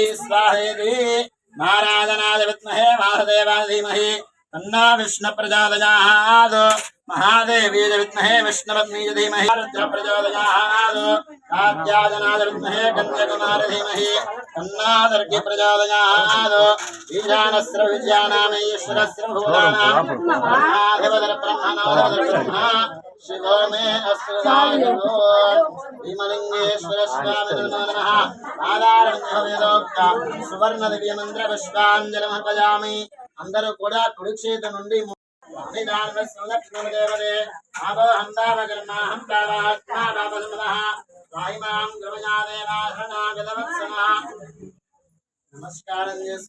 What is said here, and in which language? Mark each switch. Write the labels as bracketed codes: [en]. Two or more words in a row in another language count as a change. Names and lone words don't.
[sa] స్వాహేతి నారాయణాయ విద్మహే వాసుదేవాయ ధీమహి తన్నో విష్ణు ప్రచోదయాత్ महादेवी विद्महे विष्णुपत्नी धीमहि रुद्र प्रचोदयात् कात्यायनाय विद्महे कन्याकुमारी धीमहि तन्नो दुर्गी प्रचोदयात् ईशानस्य विद्यानामेश्वरस्य भूतानां महादेवतर ब्रह्मणोदर शिवो मे अस्तु भीमलिंगेश्वर स्वामिने नमः आधारवेदोक्त सुवर्ण दिव्य मंत्र पुष्पांजलिं अर्पयामि [te] అందరూ కూడా కుడి చేతి నుండి నమస్కారం